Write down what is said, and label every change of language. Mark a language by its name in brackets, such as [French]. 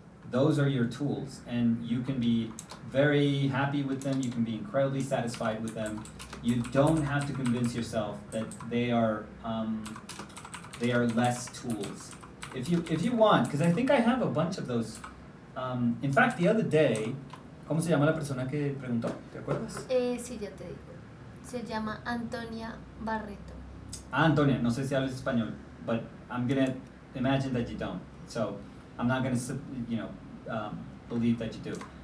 [English] Those are your tools, and you can be very happy with them. You can be incredibly satisfied with them. You don't have to convince yourself that they are less tools. If you want, because I think I have a bunch of those. In fact, the other day, [Spanish] ¿cómo se llama la persona que preguntó? ¿Te acuerdas? Sí, ya te digo. Se llama Antonia Barreto. Antonia, no sé si hablas español, [English] but I'm gonna imagine that you don't. So I'm not gonna, believe that you do.